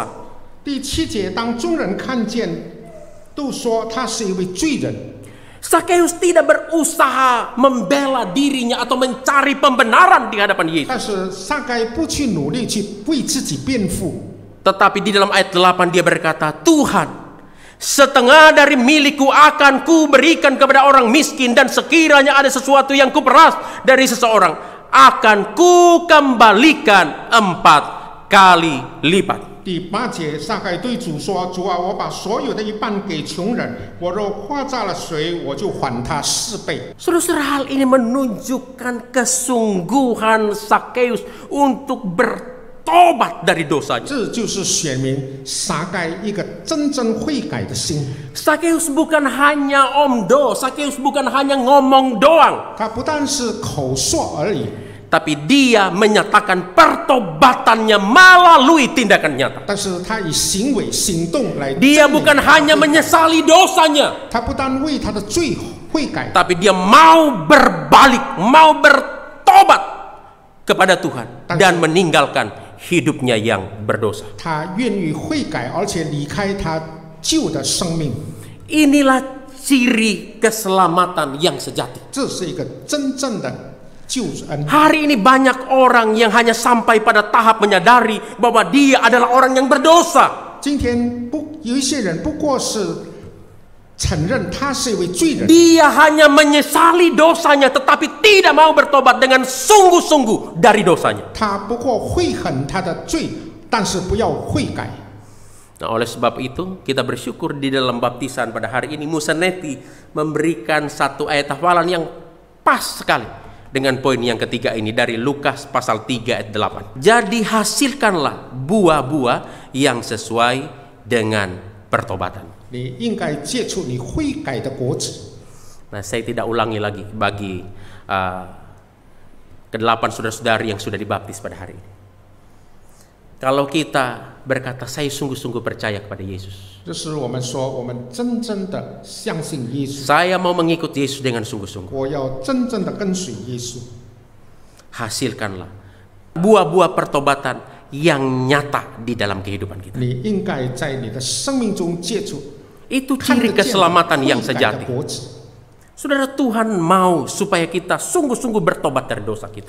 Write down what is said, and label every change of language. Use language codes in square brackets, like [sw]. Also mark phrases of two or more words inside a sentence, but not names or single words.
[zh] 第七节，当众人看见，都说他是一位罪人。 [id] Sakeus tidak berusaha membela dirinya atau mencari pembenaran di hadapan Yesus. [zh] 但是撒该不去努力去为自己辩护， [id] Tetapi di dalam ayat 8 dia berkata, Tuhan, setengah dari milikku akan ku berikan kepada orang miskin, dan sekiranya ada sesuatu yang kuperas dari seseorang, akan ku kembalikan 4 kali lipat. [zh] 第八节，撒该对主说：“主啊，我把所有的一半给穷人，我若夸诈了谁，我就还他4倍。” [id] Saudara-saudara, hal ini menunjukkan kesungguhan Sakeus untuk bertobat dari dosanya. [zh] 这就是显明撒该一个真正悔改的心。 [id] Sakeus bukan hanya omdo, Sakeus bukan hanya ngomong doang, [zh] 他不但是口说而已， [id] tapi dia menyatakan pertobatannya melalui tindakan nyata. [zh] 但是他以行为行动来证明 [id] Dia bukan hanya menyesali dosanya, [zh] 他不但为他的罪悔改， [id] tapi dia mau berbalik, mau bertobat kepada Tuhan dan meninggalkan hidupnya yang berdosa. [zh] 他愿意悔改，而且离开他旧的生命。 [id] Inilah ciri keselamatan yang sejati. [zh] 这是一个真正的救恩。 [id] Hari ini banyak orang yang hanya sampai pada tahap menyadari bahwa dia adalah orang yang berdosa. [zh] 今天有一些人不过是承认他是一位罪人， [id] Dia hanya menyesali dosanya, tetapi tidak mau bertobat dengan sungguh-sungguh dari dosanya. [zh] 他不过悔恨他的罪，但是不要悔改。 [id] Nah, oleh sebab itu kita bersyukur di dalam baptisan pada hari ini Musaneti memberikan satu ayat hafalan yang pas sekali dengan poin yang ketiga ini dari Lukas pasal 3 ayat 8. Jadi hasilkanlah buah-buah yang sesuai dengan pertobatan. [zh] 你应该结出你悔改的果子。 [id] Nah, saya tidak ulangi lagi bagi ke-8 saudara-saudari yang sudah dibaptis pada hari ini. Kalau kita berkata saya sungguh-sungguh percaya kepada Yesus, [zh] 就是我们说，我们真正的相信耶稣， [id] saya mau mengikut Yesus dengan sungguh-sungguh. [zh] 我要真正的跟随耶稣。 [id] Hasilkanlah buah-buah pertobatan yang nyata di dalam kehidupan kita. [zh] 你应该在你的生命中结出 [id] Itu [zh] 看得 [id] ciri [zh] 见的 [id] keselamatan yang [zh] 悔改的 [id] sejati. [zh] 果子。 [id] Saudara, Tuhan mau supaya kita sungguh-sungguh bertobat dari dosa kita.